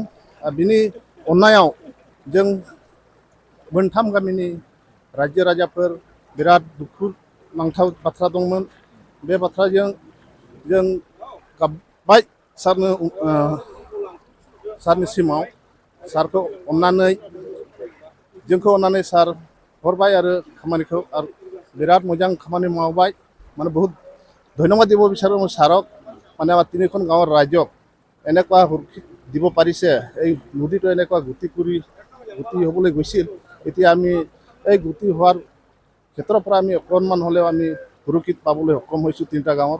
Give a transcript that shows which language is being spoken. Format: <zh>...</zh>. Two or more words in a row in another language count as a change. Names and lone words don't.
<brx>आरो बिनि अननायाव जों मोनथाम गामिनि रायजो राजाफोर बिराद दुखु नांथाव बाथ्रा दंमोन। बे बाथ्राजों जों गाबबाय सारनिसिमाव, सारखौ अननानै जोंखौ अननानै सार हरबाय आरो खामानिखौ आरो बिराद मोजां खामानि मावबाय।</brx> <as>মানে বহুত ধন্যবাদ দিব বিচাৰোঁ মই ছাৰক। মানে আমাৰ তিনিখন গাঁৱৰ ৰাইজক এনেকুৱা সুৰক্ষিত দিব পাৰিছে। এই নদীটো এনেকুৱা গতি হ'বলৈ গৈছিল, এতিয়া আমি এই গতি হোৱাৰ ক্ষেত্ৰৰ পৰা আমি অকণমান হ'লেও আমি সুৰক্ষিত পাবলৈ সক্ষম হৈছোঁ তিনিটা গাঁৱৰ।</as>